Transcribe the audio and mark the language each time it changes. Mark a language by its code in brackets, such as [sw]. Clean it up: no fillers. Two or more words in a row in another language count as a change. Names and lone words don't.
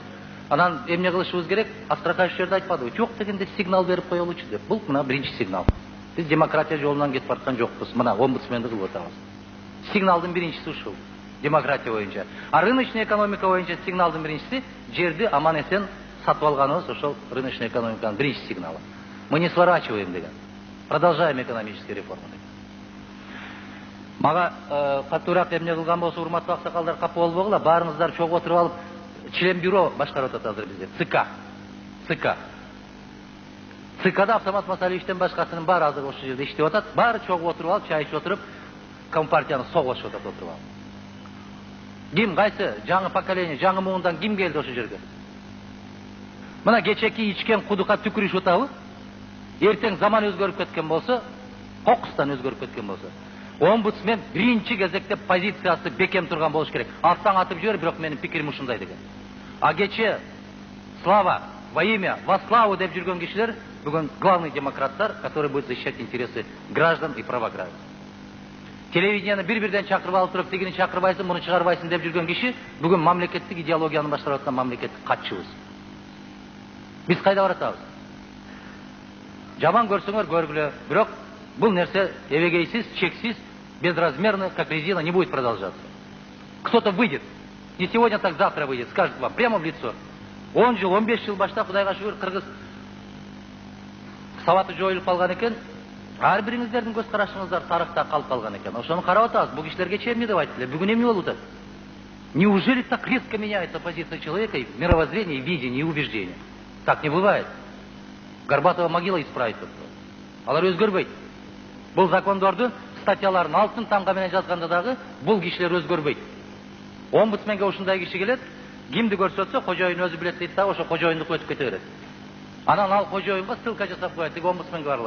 [ky] Анан эмне кылышыбыз керек? Астракаев жерде айтпадыбы? Жок дегенде сигнал берип коелучу деп. Бул мына биринчи сигнал. Biz demokratiya жолунан кетип бараткан жокпуз. Мына омбудсменди кылып атабыз. Сигналдын биринчиси ушул. Демократия боюнча. А [ru] рыночный экономика [ky] боюнча сигналдын биринчиси жерди аман-эсен сатып алганыбыз ошол [ru] рыночный экономиканын [ky] биринчи сигналы. [ru] Мы не сворачиваем деген. Продолжаем экономические реформы. [ky] Мага катуураак эмне кылган болсо, урматтуу аксакалдар, капа болбогула, баарыңыздар чогуу отуруп алып, [ru] член бюро [ky] башкарып атат азыр бизде. ЦК. ЦКда Автомат Масалиевичтен башкасынын баары азыр ошол жерде иштеп атат. Баары чогуу отуруп алып, чай ичип отуруп, компартияны согулашып атат отуруп алып. Ким, кайсы жаңы поколение, жаңы муундан ким келди ошол жерге? Мына кечеки ичкен кудукка түкүрүшүп атабы? Эртең заман өзгөрүп кеткен болсо, кокустан өзгөрүп кеткен болсо, омбудсмен биринчи кезекте позициясы бекем турган болуш керек. Атсаң атып жибер, бирок менин пикирим ушундай деген. А кече [ru] слава во имя, во славу [ky] деп жүргөн кишилер бүгүн главный демократтар, [ru] который будет защищать интересы граждан и права граждан. [ky] Телевидениени бир-бирден чакырып алып туруп, тигини чакырбайсың, муну чыгарбайсың деп жүргөн киши бүгүн мамлекеттик идеологияны баштап аткан мамлекеттик катчыбыз. Биз кайда баратабыз? Жаман көрсөңөр көргүлө, бирок бул нерсе эбегейсиз, чексиз, безразмерно, [ru] как резина, не будет продолжаться. Кто-то выйдет, не сегодня, так завтра выйдет, скажет вам прямо в лицо. [ky] 10 жыл, 15 жыл башта, Кудайга шүгүр, кыргыз сабаты жоюлуп калган экен. Ар бириңиздердин көз карашыңыздар тарыхта калып калган экен. Ошону карап атабыз. Бул кишилерге эмне деп айтты эле? Бүгүн эмне болуп атат? [ru] Неужели так резко меняется позиция человека, и мировоззрение, и видение, и убеждение? Так не бывает. Горбатова могила исправить. [ky] Алар өзгөрбөйт. Бул закондорду статьяларын алтын тамга менен жазганда дагы бул кишилер өзгөрбөйт. Омбудсменге ушундай киши келет, кимди көрсөтсө кожоюн өзү билет дейт да, ошо кожоюндук өтүп кете берет. Анан ал кожоюнга ссылка жасап коет, тиги омбудсменге баргыла.